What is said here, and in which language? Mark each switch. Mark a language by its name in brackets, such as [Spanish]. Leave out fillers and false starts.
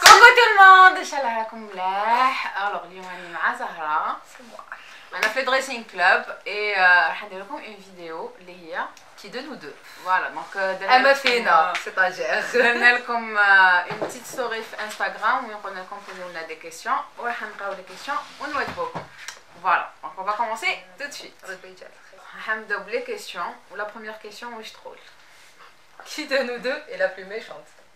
[French] Coucou tout le monde, Inch'Allah [Arabic] راكم ملاح. Alors اليوم راني مع زهرة. أنا في الدريسينغ كلوب et راح ندير لكم [French] une vidéo [Arabic] اللي هي [French] Qui de nous deux? voilà donc Emma Fina, c'est-à-dire [Arabic] درنا لكم [French] une petite story [Arabic] في انستغرام وين قلنا لكم posez لنا [French] des questions [Arabic] وراح نقراو les questions ونواجبوكم. [French] Voilà, donc on va commencer tout de suite. [Arabic] راح نبداو بلي questions و [French] la première question [Arabic] واش تقول؟ [French] Qui de nous deux est la plus méchante?